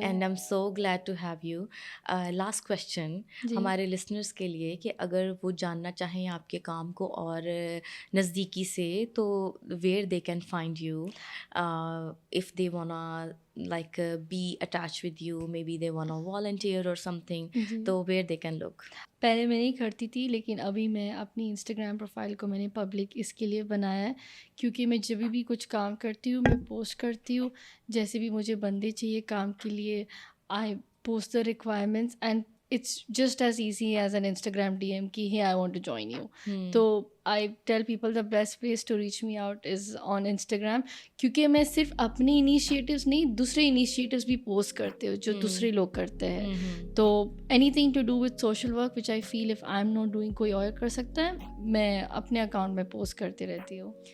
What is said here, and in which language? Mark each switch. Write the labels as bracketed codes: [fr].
[en] And I am so glad to have you. Last question [ur] ہمارے listeners کے لیے کہ اگر وہ جاننا چاہیں آپ کے کام کو اور نزدیکی سے، [en] تو where they can find you if they wanna like be attached with you, maybe they want to volunteer or something, so where they can look. [ur] پہلے میں نہیں کرتی تھی، لیکن ابھی میں اپنی انسٹاگرام پروفائل کو میں نے پبلک اس کے لیے بنایا ہے، کیونکہ میں جب بھی کچھ کام کرتی ہوں میں پوسٹ کرتی ہوں. جیسے بھی مجھے بندے چاہیے کام کے لیے، [en] I post the requirements and it's just as easy as an Instagram DM ki hey I want to join you. So I tell people the best place to reach me out is on Instagram, [ur] کیونکہ میں صرف اپنی initiatives نہیں، دوسرے initiatives بھی post کرتے ہو جو دوسرے لوگ کرتے ہیں. [en] تو anything to do with social work which I feel if I am not doing [ur] کوئی اور کر سکتا ہے، میں اپنے اکاؤنٹ میں پوسٹ کرتی رہتی ہوں.